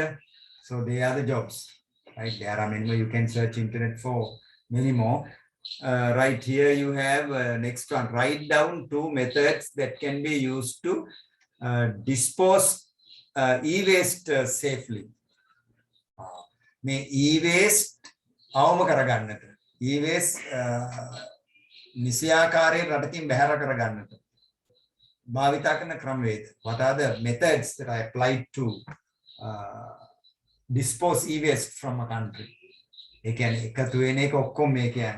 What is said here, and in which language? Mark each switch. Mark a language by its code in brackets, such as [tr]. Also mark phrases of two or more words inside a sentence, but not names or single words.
[en] So they are the jobs, right? There are many more. You can search internet for many more. Right here you have next one. Write down two methods that can be used to dispose e-waste safely. [si] මේ e-waste අවම කරගන්නට e-waste නිසියාකාරයෙන් රටකින් බැහැර කරගන්නට භාවිතා කරන ක්‍රමවේද. [en] What are the methods that are applied to dispose e-waste from a country? [si] ඒ කියන්නේ එකතු වෙන එක ඔක්කොම මේ කියන්නේ.